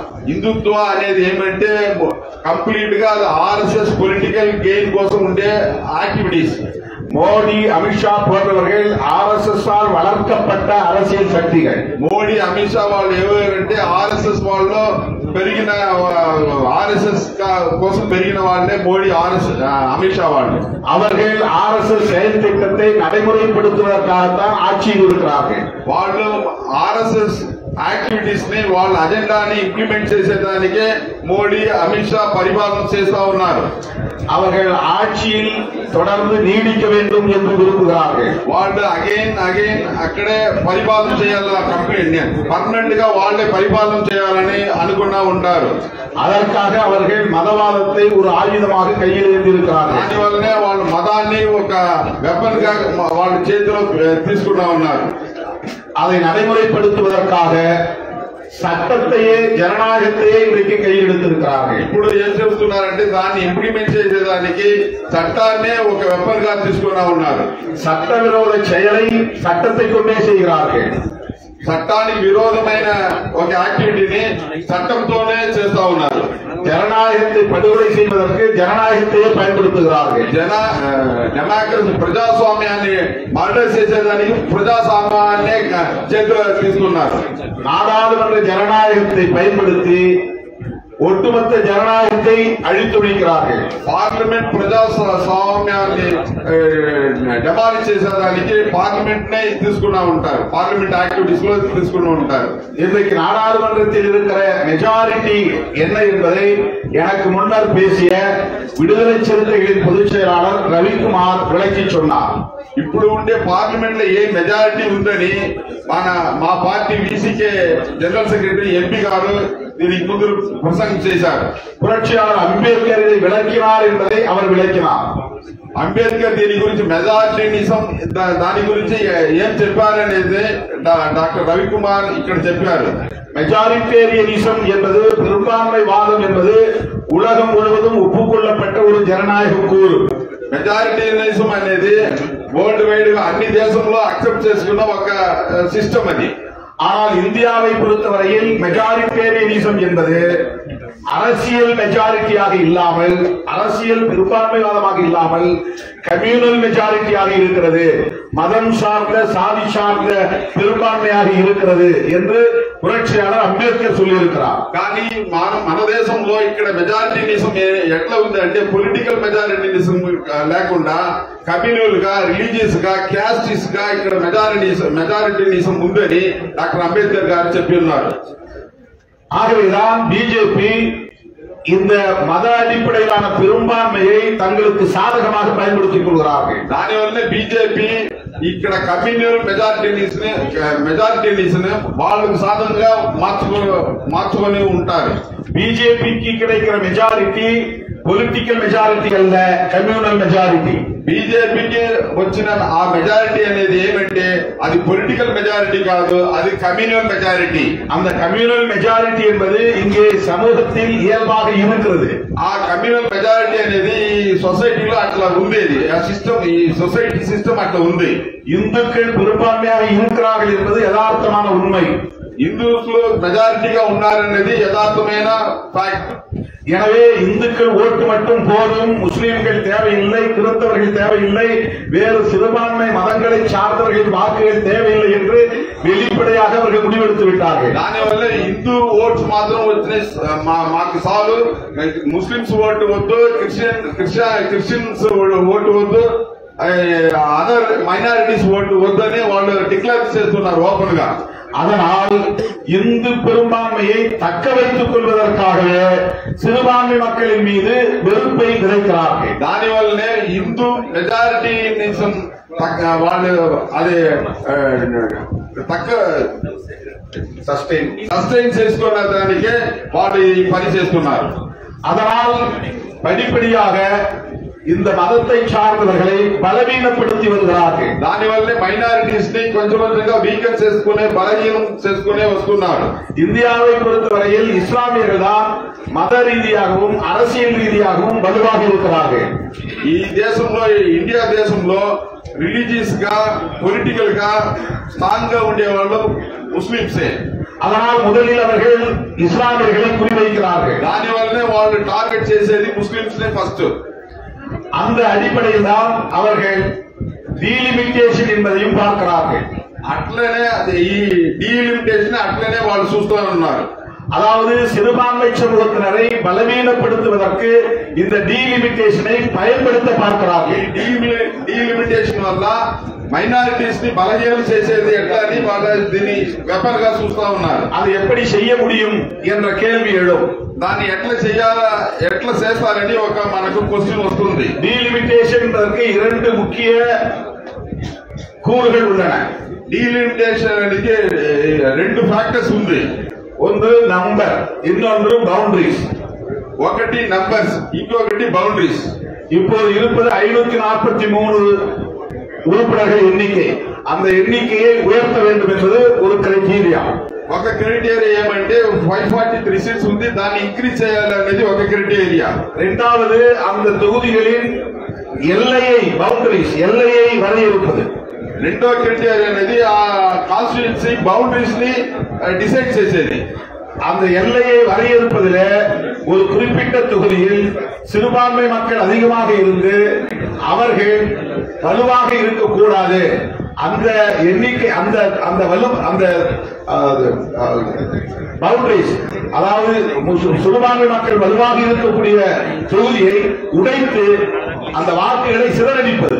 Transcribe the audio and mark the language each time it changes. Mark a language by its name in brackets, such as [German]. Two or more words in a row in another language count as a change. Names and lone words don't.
[Telugu] హిందుత్వ అనేది ఏమంటే కంప్లీట్ గా ఆర్ఎస్ఎస్ [English] political gain [Telugu] కోసం ఉండే యాక్టివిటీస్. [Tamil] மோடி, அமித்ஷா போன்றவர்கள் ஆர்எஸ்எஸ் ஆல் வளர்க்கப்பட்ட அரசியல் சக்திகள். [Telugu] మోడీ, అమిత్ షా వాళ్ళు ఎవరంటే ఆర్ఎస్ఎస్ వాళ్ళు పెరిగిన ఆర్ఎస్ఎస్ కోసం పెరిగిన వాళ్ళే మోడీ, అమిత్ షా వాళ్ళు. [Tamil] அவர்கள் ஆர்எஸ்எஸ் செயல் திட்டத்தை நடைமுறைப்படுத்துவதற்காகத்தான் ஆட்சியில் இருக்கிறார்கள். [Telugu] వాళ్ళు ఆర్ఎస్ఎస్ యాక్టివిటీస్ ని వాళ్ళ అజెండాని ఇంప్లిమెంట్ చేసేదానికే మోడీ, అమిత్ షా పరిపాలన చేస్తా ఉన్నారు. [Tamil] அவர்கள் ஆட்சியில் தொடர்ந்து நீடிக்க வேண்டும் என்று விரும்புகிறார்கள். [Telugu] వాళ్ళు అగైన్ అక్కడే పరిపాలన చేయాలి. [English] complete permanent [Telugu] గా వాళ్ళే పరిపాలన చేయాలని అనుకున్నా ఉంటారు. [Tamil] அதற்காக அவர்கள் மதவாதத்தை ஒரு ஆயுதமாக கையில் ஏந்திருக்கிறார்கள். [Telugu] దానివల్లనే వాళ్ళు మతాన్ని ఒక వెపన్ గా వాళ్ళ చేతిలో తీసుకున్నా ఉన్నారు. [Tamil] அதை நடைமுறைப்படுத்துவதற்காக சட்டத்தையே, ஜனநாயகத்தையே இன்றைக்கு கையில் எடுத்திருக்கிறார்கள். [Telugu] ఇప్పుడు ఏం చెబుతున్నారంటే దాన్ని ఇంప్లిమెంట్ చేసేదానికి చట్టాన్నే ఒక వెపన్ గా తీసుకున్నా ఉన్నారు. [Tamil] சட்டவிரோத செயலை சட்டத்தை கொண்டே செய்கிறார்கள். [Telugu] చట్టానికి విరోధమైన ఒక యాక్టివిటీని చట్టంతోనే చేస్తా ఉన్నారు. [Tamil] ஜனநாயகத்தை படுகொலை செய்வதற்கு ஜனநாயகத்தையே பயன்படுத்துகிறார்கள். [Telugu] డెమోక్రసీ ప్రజాస్వామ్యాన్ని మర్డర్ చేసేదానికి ప్రజాస్వామ్యాన్ని చేతిలో తీసుకున్నారు. [Tamil] நாடாளுமன்ற ஜனநாயகத்தை பயன்படுத்தி ஒட்டுமொத்த ஜனநாயகத்தை அழித்தொழிக்கிறார்கள். [Telugu] పార్లమెంట్ ప్రజాస్వామ్యాన్ని డెమాలిష్ చేసేదానికి పార్లమెంట్ నే తీసుకున్నా ఉంటారు. [English] parliament activities [Telugu] లో తీసుకుని ఉంటారు. [Tamil] இன்றைக்கு நாடாளுமன்றத்தில் இருக்கிற மெஜாரிட்டி என்ன என்பதை எனக்கு முன்னர் பேசிய விடுதலை சிறுத்தைகளின் பொதுச் செயலாளர் ரவிக்குமார் விளக்கி சொன்னார். [Telugu] ఇప్పుడు ఉండే పార్లమెంట్ లో ఏ మెజారిటీ ఉందని మా పార్టీ వీసీకే [English] general secretary MP [Telugu] గారు దీనికి ముందు ప్రసంగం చేశారు. [Tamil] புரட்சியாளர் அம்பேத்கர் இதை விளக்கினார் என்பதை அவர் விளக்கினார். [Telugu] అంబేద్కర్ దీని గురించి మెజారిటీనిజం దాని గురించి ఏం చెప్పారనేది డాక్టర్ రవికుమార్ ఇక్కడ చెప్పారు. [Tamil] மெஜாரிட்டேரியனிசம் என்பது, பெரும்பான்மைவாதம் என்பது உலகம் முழுவதும் ஒப்புக்கொள்ளப்பட்ட ஒரு ஜனநாயக கூறு. [Telugu] మెజారిటీనిజం అనేది [English] world wide [Telugu] గా అన్ని దేశంలో అక్సెప్ట్ చేసుకున్న ఒక సిస్టమ్ అది. [Tamil] ஆனால் இந்தியாவை பொறுத்தவரையில் மெஜாரிட்டேரியனிசம் என்பது அரசியல் மெஜாரிட்டியாக இல்லாமல், அரசியல் பெரும்பான்மைவாதமாக இல்லாமல் [English] communal majority-யாக [Tamil] இருக்கிறது, மதம் சார்ந்த, சாதி சார்ந்த பெரும்பான்மையாக இருக்கிறது என்று புரட்சியாளர் அம்பேத்கர் சொல்லியிருக்கிறார். [Telugu] కానీ మన దేశంలో ఇక్కడ మెజారిటీనిజం ఎట్లా ఉంది అంటే [English] political majoritarianism [Telugu] లేకుండా కమ్యూనల్ గా, రిలీజియస్ గా, క్యాస్టిస్ గా ఇక్కడ మెజారిటీనిజం ఉందని డాక్టర్ అంబేద్కర్ గారు చెప్పి ఉన్నారు. [Tamil] ஆகவேதான் பிஜேபி இந்த மத அடிப்படையிலான பெரும்பான்மையை தங்களுக்கு சாதகமாக பயன்படுத்திக் கொள்கிறார்கள். [Telugu] దానివల్లనే బీజేపీ ఇక్కడ [English] communal majorities [Telugu] వాళ్ళకు సాధనంగా మార్చుకొని ఉంటారు. బీజేపీకి ఇక్కడ [English] majority political majority [Telugu] అల్ల [English] communal majority. [Telugu] బీజేపీకి వచ్చిన ఆ మెజారిటీ అనేది ఏమంటే అది [English] political majority [Telugu] కాదు, అది [English] communal majority. [Tamil] அந்த [English] communal majority [Tamil] என்பது இங்கே சமூகத்தில் இயல்பாக இருக்கிறது. [Telugu] ఆ [English] communal majority [Telugu] అనేది ఈ సొసైటీలో అట్లా ఉండేది. ఆ సిస్టమ్, ఈ [English] society system [Telugu] అట్లా ఉంది. [Tamil] இந்துக்கள் பெரும்பான்மையாக இருக்கிறார்கள் என்பது யதார்த்தமான உண்மை. [Telugu] హిందూస్లు మెజారిటీగా ఉన్నారనేది యథార్థమైన ఫ్యాక్ట్. [Tamil] எனவே இந்துக்கள் ஓட்டு மட்டும் போதும், முஸ்லிம்கள் தேவையில்லை, கிறிஸ்தவர்கள் தேவையில்லை, வேறு சிறுபான்மை மதங்களை சார்ந்தவர்கள் வாக்குகள் தேவையில்லை என்று வெளிப்படையாக அவர்கள் முடிவெடுத்து விட்டார்கள். [Telugu] దానివల్ల [English] Hindu votes [Telugu] మాత్రం వచ్చినాయి, మాకు చాలు, ముస్లిమ్స్ ఓటు వద్దు, క్రిస్టియన్స్ ఓటు వద్దు, [English] other minorities [Telugu] ఓటు వద్దు అని వాళ్ళు డిక్లేర్ చేస్తున్నారు ఓపెన్ గా. [Tamil] அதனால் இந்து பெரும்பான்மையை தக்க வைத்துக் கொள்வதற்காகவே சிறுபான்மை மக்களின் மீது வெறுப்பை விதைக்கிறார்கள். [Telugu] దానివల్లనే [English] Hindu majoritarianism [Telugu] వాళ్ళు అది తక్క సస్టైన్ చేసుకున్న దానికే వాళ్ళు ఈ పని చేస్తున్నారు. [Tamil] அதனால் படிப்படியாக இந்த மதத்தை சார்ந்தவர்களை பலவீனப்படுத்தி வருகிறார்கள். [Telugu] దానివల్లే మైనారిటీస్ ని కొంచెం కొంచెంగా వీకెన్ చేసుకునే, బలహీనం చేసుకునే వస్తున్నారు. [Tamil] இந்தியாவை பொறுத்தவரையில் இஸ்லாமியர்கள் தான் மத ரீதியாகவும் அரசியல் ரீதியாகவும் வலுவாக இருக்கிறார்கள். [Telugu] ఈ దేశంలో, ఇండియా దేశంలో రిలీజియస్ గా, పొలిటికల్ గా స్ట్రాంగ్ గా ఉండేవాళ్ళు ముస్లింసే. [Tamil] அதனால் முதலில் அவர்கள் இஸ்லாமியர்களை குறிவைக்கிறார்கள். [Telugu] దానివల్లనే వాళ్ళు టార్గెట్ చేసేది ముస్లింస్ నే ఫస్ట్. [Tamil] அந்த அடிப்படையில் தான் அவர்கள் டீலிமிட்டேஷன் என்பதையும் பார்க்கிறார்கள். [Telugu] అట్లనే ఈ డీలిమిటేషన్ అట్లనే వాళ్ళు చూస్తూ ఉన్నారు. [Tamil] அதாவது சிறுபான்மை சமூகத்தினரை பலவீனப்படுத்துவதற்கு இந்த டீலிமிட்டேஷனை பயன்படுத்த பார்க்கிறார்கள். [Telugu] డీలిమిటేషన్ వల్ల మైనారిటీస్ ని బలహీనం చేసేది ఎట్లా అని వాళ్ళు దీన్ని వెపన్ గా చూస్తా ఉన్నారు. [Tamil] அது எப்படி செய்ய முடியும் என்ற கேள்வி எழும். [Telugu] దాన్ని ఎట్లా చేస్తారని ఒక మనకు క్వశ్చన్ వస్తుంది. [Tamil] டீலிமிட்டேஷன் என்பதற்கு இரண்டு முக்கிய கூறுகள் உள்ளன. [Telugu] డీలిమిటేషన్ అనేది రెండు ఫ్యాక్టర్స్ ఉంది. [Tamil] ஒன்று நம்பர், இன்னொன்று பவுண்டரிஸ். [Telugu] ఒకటి నంబర్స్, ఇంకొకటి బౌండరీస్. [Tamil] இப்போது இருப்பது 543 உறுப்பினர்கள் எண்ணிக்கை. அந்த எண்ணிக்கையை உயர்த்த வேண்டும் என்பது ஒரு கிரைட்டீரியா. [Telugu] ఒక క్రైటీరియా ఏమంటే 543 సీట్స్ ఉంది, దాన్ని ఇంక్రీజ్ చేయాలనేది ఒక క్రైటీరియా. [Tamil] இரண்டாவது அந்த தொகுதிகளின் எல்லையை, பவுண்டரிஸ், எல்லையை வரையறுப்பது. [Telugu] రెండో క్రైటీరియా అనేది ఆ [English] constituency boundaries [Telugu] ని డిసైడ్ చేసేది. [Tamil] அந்த எல்லையை வரையறுப்பதில் ஒரு குறிப்பிட்ட தொகுதியில் சிறுபான்மை மக்கள் அதிகமாக இருந்து அவர்கள் வலுவாக இருக்கக்கூடாது, அந்த எண்ணிக்கை, அந்த பவுண்டரிஸ், அதாவது சிறுபான்மை மக்கள் வலுவாக இருக்கக்கூடிய தொகுதியை உடைத்து அந்த வாக்குகளை சிதறடிப்பது.